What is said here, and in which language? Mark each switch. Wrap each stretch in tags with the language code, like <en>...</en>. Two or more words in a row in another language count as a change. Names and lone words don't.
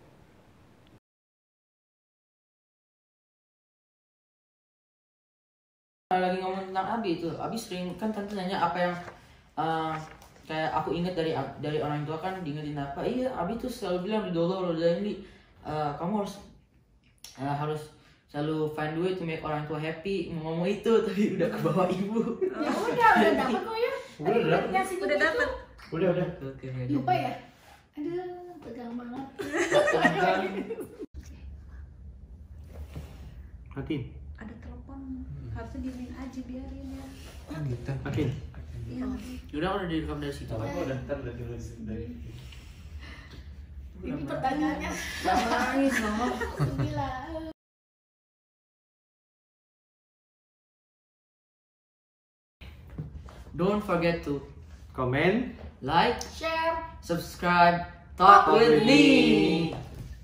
<id>Lagi ngomong tentang Abi itu, Abi sering kan tante nanya apa yang kayak aku ingat dari orang tua kan diingetin apa. Iya, Abi tuh selalu bilang di dulu ini kamu harus selalu</id> <en>find way to make</en> <id>orang tua happy. Ngomong itu tapi udah kebawa ibu. Ya udah dapat kok ya. Udah dapat. Udah. Lupa ya? Aduh, tegang banget. Matiin. Ada telepon. Harusnya diemin aja, biarin ya. Gitu. Matiin. Iya. Udah direkam dari situ. Udah dulu dari. Ini pertanyaannya. Jangan nangis, Mama.</id> <en>Don't forget to comment, like, share, subscribe, talk with me.</en>